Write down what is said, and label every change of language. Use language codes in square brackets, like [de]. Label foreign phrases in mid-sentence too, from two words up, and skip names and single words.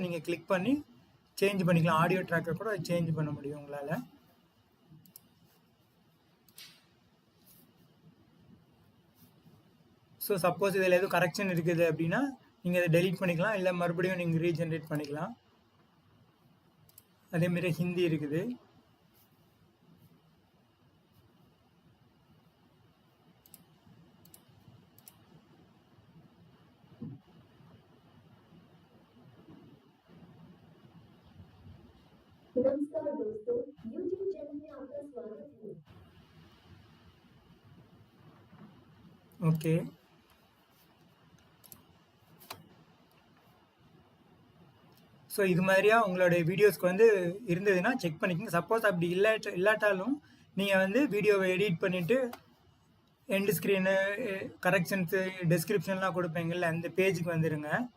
[ta] நீங்கள் கிளிக் பண்ணி சேஞ்ச் பண்ணிக்கலாம். [en] audio track [ta] கூட சேஞ்ச் பண்ண முடியும் உங்களால். [en] so suppose [ta] இதில் எதுவும் கரெக்ஷன் இருக்குது அப்படின்னா நீங்கள் அதை டெலீட் பண்ணிக்கலாம். இல்லை மறுபடியும் நீங்கள் ரீஜென்ரேட் பண்ணிக்கலாம். அதேமாரி ஹிந்தி இருக்குது. [hi] नमस्कार दोस्तों, YouTube चैनल में आपका स्वागत है। [en] okay so [ta] இது மாதிரியா உங்களுடைய வீடியோஸ்க்கு வந்து இருந்ததுன்னா செக் பண்ணிக்கோங்க. சப்போஸ் அப்படி இல்லாட்டாலும் நீங்கள் வந்து வீடியோவை எடிட் பண்ணிவிட்டு [en] end screen corrections descriptions [ta] கொடுப்பீங்கள்ல அந்த பேஜுக்கு வந்துடுங்க.